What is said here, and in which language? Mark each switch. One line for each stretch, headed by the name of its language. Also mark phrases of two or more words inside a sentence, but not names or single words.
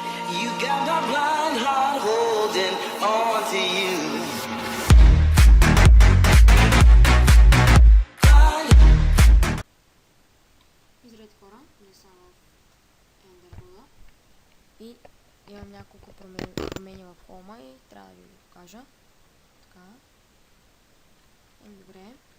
English: You got my blind heart holding on to you.
Bulgarian: Здравейте хора, не съм в Ендербола и имам няколко промени в хома и трябва да ви го покажа. Така. Добре.